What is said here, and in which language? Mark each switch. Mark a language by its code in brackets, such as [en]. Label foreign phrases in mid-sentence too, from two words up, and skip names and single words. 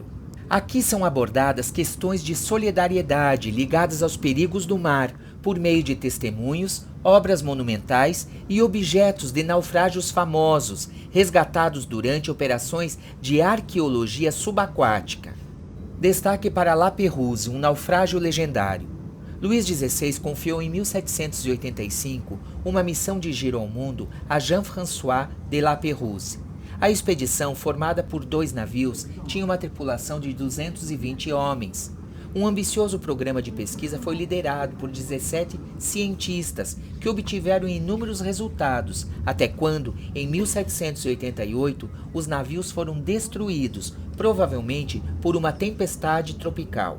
[pt] Aqui são abordadas questões de solidariedade ligadas aos perigos do mar, por meio de testemunhos, obras monumentais e objetos de naufrágios famosos, resgatados durante operações de arqueologia subaquática. Destaque para La Pérouse, um naufrágio legendário. Luís XVI confiou em 1785 uma missão de giro ao mundo a Jean-François de La Pérouse. A expedição, formada por 2 navios, tinha uma tripulação de 220 homens. Um ambicioso programa de pesquisa foi liderado por 17 cientistas, que obtiveram inúmeros resultados, até quando, em 1788, os navios foram destruídos, provavelmente por uma tempestade tropical.